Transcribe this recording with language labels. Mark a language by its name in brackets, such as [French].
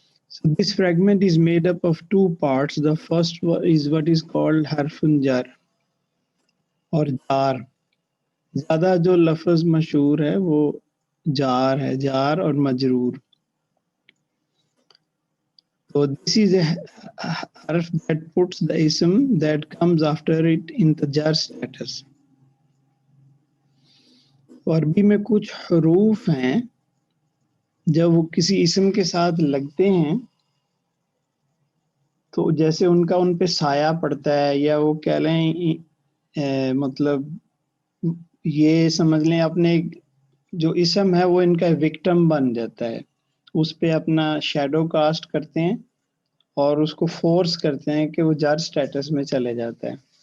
[English] So this fragment is made up of 2 parts. The first is what is called harf jar اور جار. [Urdu] زیادہ جو لفظ مشہور ہے وہ جار ہے, جار اور مجرور. [English] So this is a harf that puts the ism that comes after it in the jar status. [Urdu] عربی میں کچھ حروف ہیں جب وہ کسی اسم کے ساتھ لگتے ہیں تو جیسے ان کا ان پہ سایہ پڑتا ہے, یا وہ کہہ لیں مطلب یہ سمجھ لیں اپنے جو اسم ہے وہ ان کا وکٹم بن جاتا ہے, اس پہ اپنا شیڈو کاسٹ کرتے ہیں اور اس کو فورس کرتے ہیں کہ وہ جر سٹیٹس میں چلے جاتا ہے.